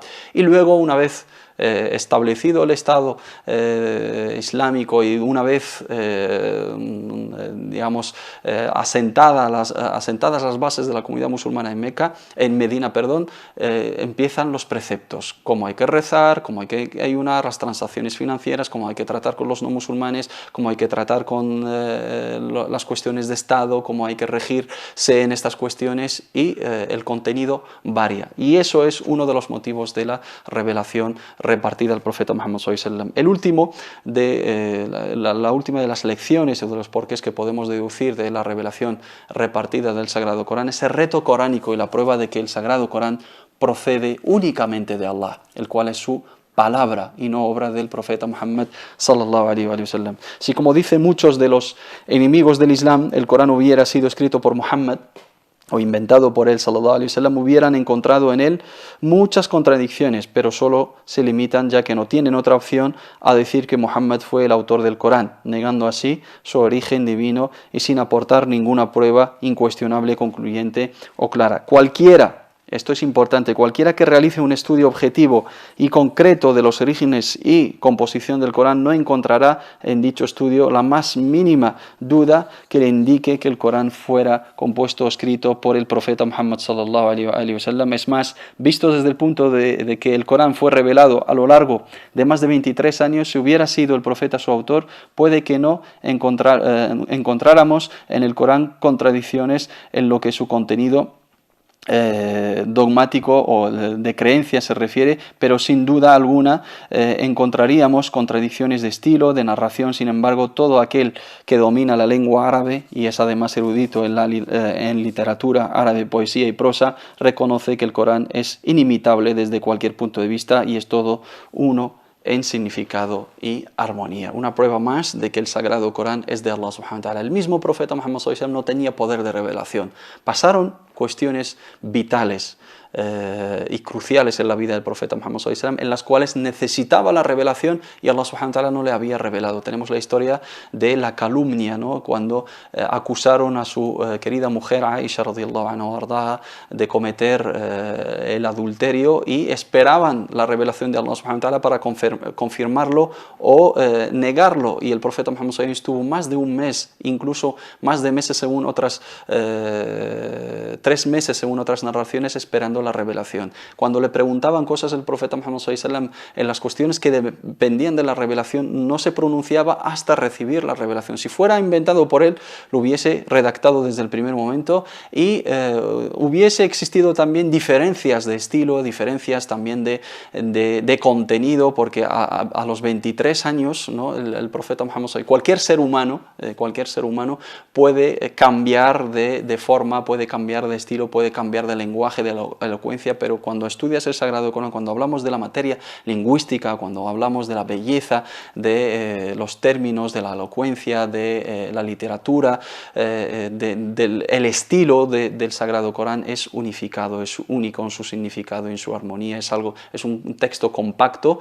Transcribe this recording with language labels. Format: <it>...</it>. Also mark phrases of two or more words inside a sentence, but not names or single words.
<es>Y luego, una vez establecido el Estado islámico y una vez digamos asentadas las bases de la comunidad musulmana en Medina, empiezan los preceptos, cómo hay que rezar, cómo hay que ayunar, las transacciones financieras, cómo hay que tratar con los no musulmanes, cómo hay que tratar con las cuestiones de Estado, cómo hay que regirse en estas cuestiones, y el contenido varía. Y eso es uno de los motivos de la revelación repartida al profeta Muhammad</es> <ar>صلى الله عليه وسلم.</ar> <es>El último la última de las lecciones o de los porqués que podemos deducir de la revelación repartida del Sagrado Corán es el reto coránico y la prueba de que el Sagrado Corán procede únicamente de Allah, el cual es su palabra y no obra del profeta Muhammad</es> <ar>صلى الله عليه وسلم.</ar> <es>Si, como dicen muchos de los enemigos del Islam, el Corán hubiera sido escrito por Muhammad o inventado por él</es> <ar>صلى الله عليه وسلم,</ar> <es>hubieran encontrado en él muchas contradicciones, pero solo se limitan, ya que no tienen otra opción, a decir que Muhammad fue el autor del Corán, negando así su origen divino y sin aportar ninguna prueba incuestionable, concluyente o clara. Esto es importante, cualquiera que realice un estudio objetivo y concreto de los orígenes y composición del Corán no encontrará en dicho estudio la más mínima duda que le indique que el Corán fuera compuesto o escrito por el profeta Muhammad</es> <ar>صلى الله عليه وسلم.</ar> <es>Es más, visto desde el punto de que el Corán fue revelado a lo largo de más de 23 años, si hubiera sido el profeta su autor, puede que no encontráramos en el Corán contradicciones en lo que su contenido dogmático o de creencia se refiere, pero sin duda alguna encontraríamos contradicciones de estilo, de narración. Sin embargo, todo aquel que domina la lengua árabe y es además erudito en literatura árabe, poesía y prosa, reconoce que el Corán es inimitable desde cualquier punto de vista y es todo uno en significado y armonía. Una prueba más de que el Sagrado Corán es de Allah</es> <ar>سبحانه وتعالى.</ar> <es>El mismo profeta Muhammad</es> <ar>صلى الله عليه وسلم</ar> <es>no tenía poder de revelación. Pasaron cuestiones vitales y cruciales en la vida del profeta Muhammad</es> <ar>صلى الله عليه وسلم,</ar> <es>en las cuales necesitaba la revelación y Allah</es> <ar>سبحانه وتعالى</ar> <es>no le había revelado. Tenemos la historia de la calumnia, ¿no? Cuando acusaron a su querida mujer Aisha</es> <ar>رضي الله عنها</ar> <es>de cometer el adulterio y esperaban la revelación de Allah</es> <ar>سبحانه وتعالى</ar> <es>para confirmarlo o negarlo, y el profeta Muhammad</es> <ar>صلى الله عليه وسلم</ar> <es>estuvo más de un mes, incluso más de meses según otras 3 meses según otras narraciones, esperando la revelación. Cuando le preguntaban cosas el profeta Muhammad</es> <ar>صلى الله عليه وسلم</ar> <es>en las cuestiones que dependían de la revelación, no se pronunciaba hasta recibir la revelación. Si fuera inventado por él, lo hubiese redactado desde el primer momento y hubiese existido también diferencias de estilo, diferencias también de contenido, porque a los 23 años, ¿no? el profeta Muhammad</es> <ar>صلى الله عليه وسلم,</ar> <es>cualquier ser humano puede cambiar de forma, puede cambiar de estilo, puede cambiar de lenguaje, de elocuencia, pero cuando estudias el Sagrado Corán, cuando hablamos de la materia lingüística, cuando hablamos de la belleza, de los términos, de la elocuencia, de la literatura, el estilo del Sagrado Corán es unificado, es único en su significado y en su armonía, es un texto compacto.</es>